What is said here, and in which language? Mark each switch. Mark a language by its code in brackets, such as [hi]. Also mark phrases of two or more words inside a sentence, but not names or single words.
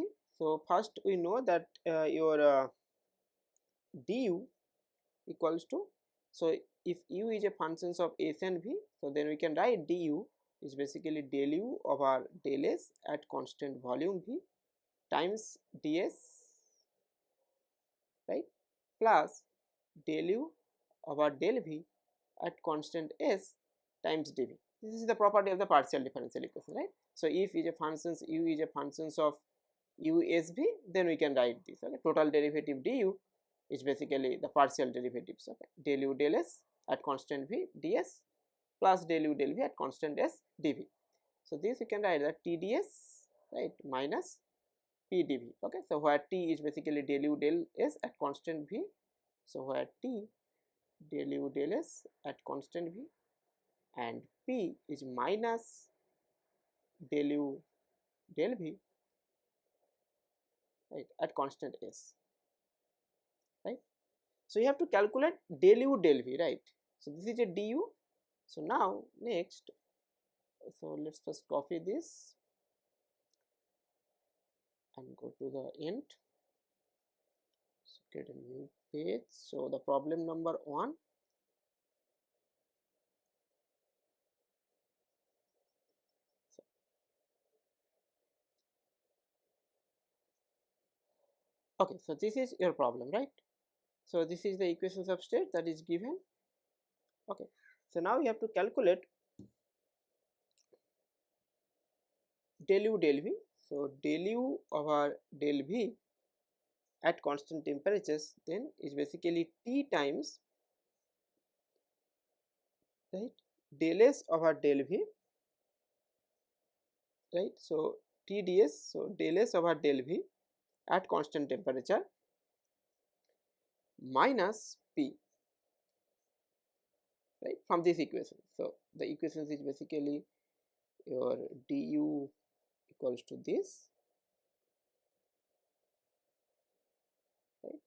[en] So first we know that your du equals to, so if u is a function of s and v, so then we can write du is basically del u over del s at constant volume v times ds, right, plus del u over del v at constant s times dv. This is the property of the partial differential equation, right? So if is a functions u is a functions of usv, then we can write this. Okay, total derivative du is basically the partial derivatives. Okay, del u del s at constant v ds plus del u del v at constant s dv. So this you can write that tds, right, minus pdv. Okay, so where t is basically del u del s at constant v, so where t del u del s at constant v and p is minus del u del v, right, at constant s, right. So you have to calculate del u del v, right. So this is a du So now next, so let's first copy this and go to the end. So get a new page. So the problem number 1. Okay, so this is your problem, right? So this is the equations of state that is given. Okay, so now you have to calculate del u del v. So del u over del v at constant temperatures then is basically T times, right, del S over del V, right. So T ds, so del S over del V at constant temperature minus P, right, from this equation. So the equations is basically your du equals to this, right.